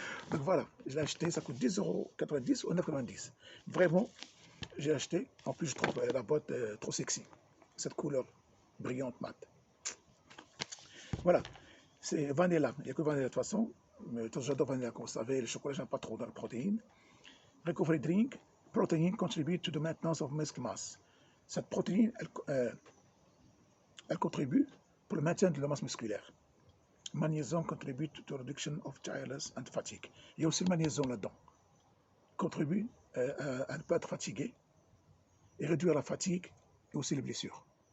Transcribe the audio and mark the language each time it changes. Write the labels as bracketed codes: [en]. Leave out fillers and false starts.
[fr] Donc voilà, je l'ai acheté, ça coûte 10,90 euros ou 9,90. Vraiment, j'ai acheté. En plus, je trouve la boîte trop sexy. Cette couleur brillante, mate. Voilà, c'est vanilla. Il n'y a que vanilla de toute façon. Mais j'adore vanilla, comme vous savez. Le chocolat, j'aime pas trop dans la protéine. [en] Recovery Drink, protein contribute to the maintenance of muscle mass. [fr] Cette protéine, elle contribue pour le maintien de la masse musculaire. Magnésium contribue [en] to the reduction of tiredness and fatigue. [fr] Il y a aussi le magnésium là-dedans. Contribue à ne pas être fatigué et réduire la fatigue et aussi les blessures.